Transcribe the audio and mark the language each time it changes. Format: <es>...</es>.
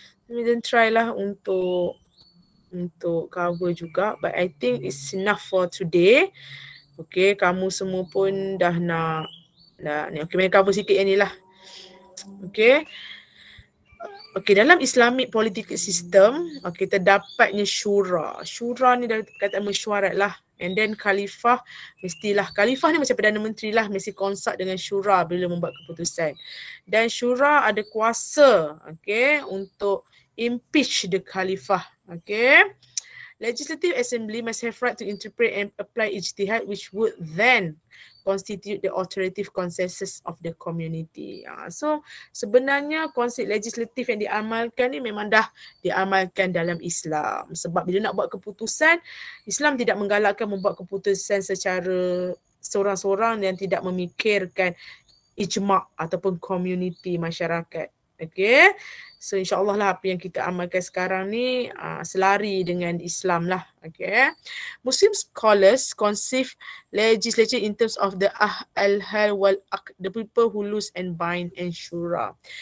<ms>Meda try lah untuk cover juga,</ms> <en>but I think it's enough for today.</en> <ms>Okay, kamu semua pun dah ni. Okay, Meda cover sikit yang ni lah. Okay. Okay, dalam Islamic political system, okay, terdapatnya syura. Syura ni dari perkataan mesyuarat lah. And then khalifah, khalifah ni macam Perdana Menteri lah, mesti consult dengan syura bila membuat keputusan. Dan syura ada kuasa, okay, untuk</ms> <en>impeach the khalifah,</en> <ms>okay.</ms> <en>Legislative Assembly must have right to interpret and apply ijtihad which would then constitute the authoritative consensus of the community.</en> <ms>So sebenarnya konsep legislatif yang diamalkan ni memang dah diamalkan dalam Islam. Sebab bila nak buat keputusan, Islam tidak menggalakkan membuat keputusan secara seorang-seorang yang tidak memikirkan ijma' ataupun community masyarakat. Okay. So insyaAllah lah apa yang kita amalkan sekarang ni selari dengan Islam lah. Okay.</ms> <en>Muslim scholars conceive legislature in terms of the al-hal wal-aqd, the people who loose and bind and syura.</en>